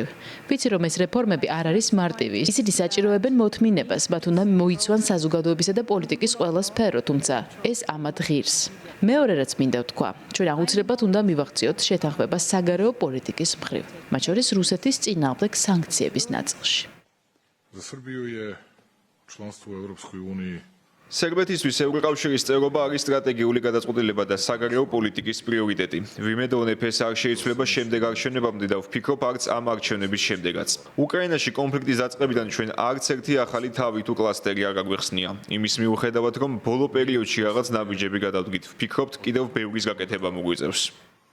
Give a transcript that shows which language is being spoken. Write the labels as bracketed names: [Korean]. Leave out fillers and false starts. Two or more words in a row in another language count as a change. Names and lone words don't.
[Georgian] ვიცი, რომ ეს რეფორმები არ არის მარტივი. ისინი საჭიროებენ მოთმინებას, მათ უნდა მოიცვან საზოგადოებისა და პოლიტიკის ყველა სფერო, თუმცა ეს ამათ ღირს. მეორე რაც მინდა ვთქვა, ჩვენ აუცილებლად უნდა მივაღწიოთ შეთანხმება საგარეო პოლიტიკის მხრივ, მათ შორის რუსეთის წინააღმდეგ სანქციების ნაწილში. [Russian] За Сербию [Serbian] je članstvo u Europskoj uniji. [Georgian] სერბეთისთვის ევროკავშირის წევრობა არის სტრატეგიული გადაწყვეტილება და საგარეო პოლიტიკის პრიორიტეტი. ვიმედოვნებ, ეს არ შეიცვლება შემდეგ არჩევნებამდე და ვფიქრობ, არც ამ არჩევნების შემდეგაც. უკრაინაში კონფლიქტის დაწყებიდან ჩვენ არც ერთი ახალი თავი თუ კლასტერი არ გაგვეხსნია. იმის მიუხედავად, რომ ბოლო პერიოდში რაღაც ნაბიჯები გადავდგით, ვფიქრობთ, კიდევ ბევრის გაკეთება მოგვიწევს.